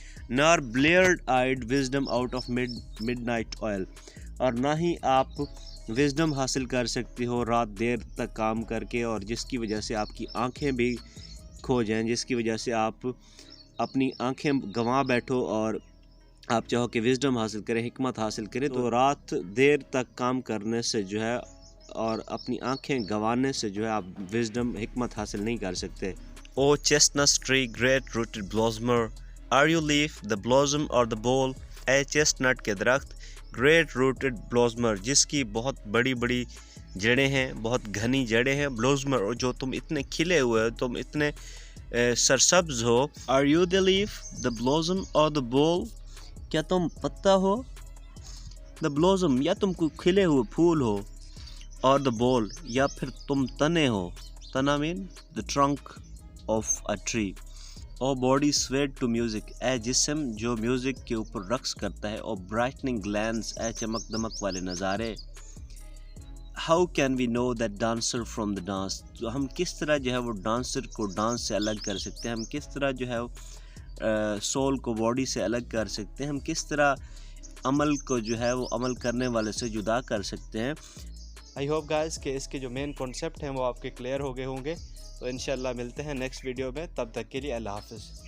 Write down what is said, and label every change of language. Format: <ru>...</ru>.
<en>nor bleared eyed wisdom out of midnight oil,</en> <ur>اور نہ ہی آپ وزڈم حاصل کر سکتے ہو رات دیر تک کام کر کے, اور جس کی وجہ سے آپ کی آنکھیں بھی کھو جائیں, جس کی وجہ سے آپ اپنی آنکھیں گنوا بیٹھو اور آپ چاہو کہ وزڈم حاصل کریں, حکمت حاصل کریں. تو رات دیر تک کام کرنے سے جو ہے اور اپنی آنکھیں گنوانے سے جو ہے آپ وزڈم حکمت حاصل نہیں کر سکتے.</ur> <en>O chestnut tree, great rooted blossomer, are you leaf, the blossom or the bowl?</en> <ur>A chest کے درخت,</ur> <en>great rooted blossomer,</en> <ur>جس کی بہت بڑی بڑی جڑیں ہیں, بہت گھنی جڑیں ہیں, blossomer, اور جو تم اتنے کھلے ہوئے ہو, تم اتنے سرسبز ہو.</ur> <en>Are you the leaf, the blossom or the bowl?</en> <ur>کیا تم پتا ہو,</ur> <en>the blossom,</en> <ur>یا تم کوئی کھلے ہوئے پھول ہو, اور</ur> <en>the bowl,</en> <ur>یا پھر تم تنے ہو. تنا مین</ur> <en>the trunk of a tree. O body swayed to music,</en> <ur>اے جسم جو میوزک کے اوپر رقص کرتا ہے.</ur> <en>O brightening glance,</en> <ur>اے چمک دمک والے نظارے.</ur> <en>How can we know that dancer from the dance?</en> <ur>تو ہم کس طرح جو ہے وہ ڈانسر کو ڈانس سے الگ کر سکتے ہیں, ہم کس طرح جو ہے سول کو باڈی سے الگ کر سکتے ہیں, ہم کس طرح عمل کو جو ہے وہ عمل کرنے والے سے جدا کر سکتے ہیں.</ur> <en>I hope guys</en> <ur>کہ اس کے جو مین کانسیپٹ ہیں وہ آپ کے کلیئر ہو گئے ہوں گے. تو انشاءاللہ ملتے ہیں نیکسٹ ویڈیو میں, تب تک کے لیے اللہ حافظ.</ur>